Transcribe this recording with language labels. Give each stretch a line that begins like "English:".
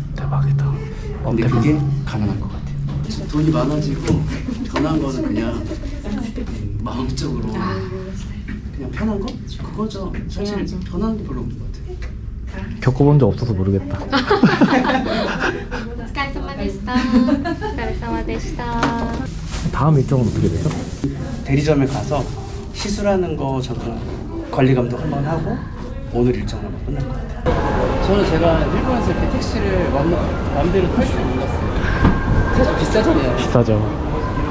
Korean: 대박이다. 근데 그게 가능할 것 같아요. 돈이 많아지고 변한 거는 그냥 마음적으로 그냥 편한 거? 그거죠. 사실 변하는 게 별로 없는 것 같아요. 겪어본 적 없어서 모르겠다.
Japanese: お疲れ様でした。お疲れ様でした。
Korean: 다음 일정은 어떻게 되죠? 대리점에 가서 시술하는 거 잠깐 관리 감독 한번 하고 오늘 일정을 한번 끝날 것 같아요. 저는 제가 일본에서 이렇게 택시를 맘대로 탈 줄 몰랐어요. 사실 비싸잖아요. 비싸죠.